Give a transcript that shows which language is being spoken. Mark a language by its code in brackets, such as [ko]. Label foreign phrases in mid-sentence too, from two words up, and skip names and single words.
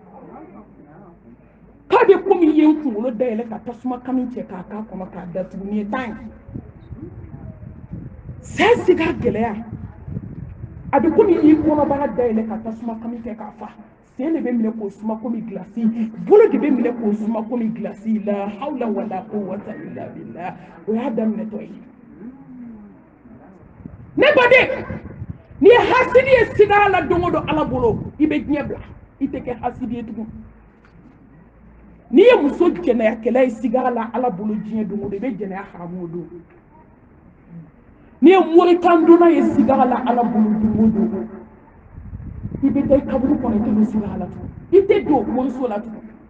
[bm] k'a bɛ komi i ye n kunkolo dayɛlɛ ka tasuma kami cɛ k'a k'a kɔnɔ k'a datugu nin ye tan ye saya sigara gɛlɛya a bɛ komi i y'i kɔnɔbara dayɛlɛ ka tasuma kami cɛ k'a fa sen de bɛ minɛ k'o suma komi gilasi bolo de bɛ minɛ k'o suma komi gilasi [ar] لا حول ولا قوة إلا بالله [bm] o y'a daminɛtɔ ye ne baden n'i ye hasidi ye sigara la don o don ala bolo i bɛ diɲɛ bila i tɛ kɛ hasidi ye tugun n'i ye muso jɛnɛyakɛla ye sigara la ala bolo diɲɛ don o don i bɛ jɛnɛya haramu o don n'i ye moritan donna ye sigara la ala bolo don o don i bɛ taa i kaburu kɔnɔ i tɛ don sigara la tugun i tɛ don moriso la tugun